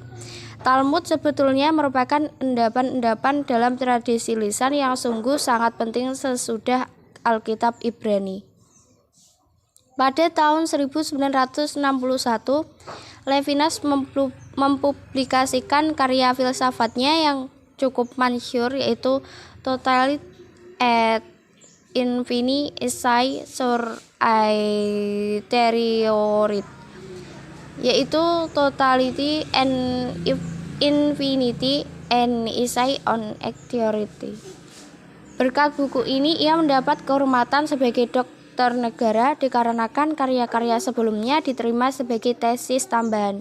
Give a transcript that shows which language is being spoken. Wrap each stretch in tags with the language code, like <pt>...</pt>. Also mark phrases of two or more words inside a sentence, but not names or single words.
<id>Talmud sebetulnya merupakan endapan-endapan dalam tradisi lisan yang sungguh sangat penting sesudah Alkitab Ibrani. Pada tahun 1961, Levinas mempublikasikan karya filsafatnya yang cukup masyhur, yaitu Totalite et infini essai sur aeteriorit, yaitu Totality and Infinity and Essay on Aeterity. Berkat buku ini ia mendapat kehormatan sebagai dokter negara dikarenakan karya-karya sebelumnya diterima sebagai tesis tambahan.</id>